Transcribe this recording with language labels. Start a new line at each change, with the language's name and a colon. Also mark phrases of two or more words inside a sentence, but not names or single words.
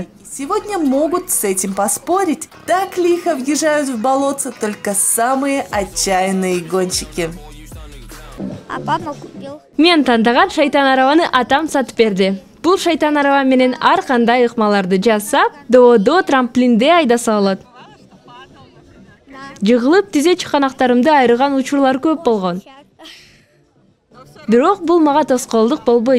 Russian: Сегодня могут с этим поспорить. Так лихо въезжают в болото только самые отчаянные гонщики. А папа купил.
Kyrgyz: Мен тандаган шайтан арабаны атам сатып берди. Бул шайтан араба менен ар кандай ыкмаларды жасап, доодо трамплинде айдаса алат. Жыгылып тизе чыканактарымды айрыган учурлар көп болгон. Бирок бул мага тоскоолдук болбойт.